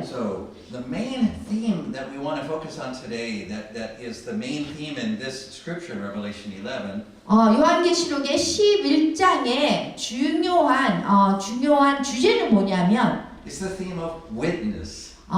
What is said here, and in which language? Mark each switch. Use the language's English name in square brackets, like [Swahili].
[English] So the main theme that we want to focus on today, that is the main theme in this scripture in Revelation 11. [Korean] 요한계시록의 11장의 중요한 주제는 뭐냐면 [English] It's the theme of witness.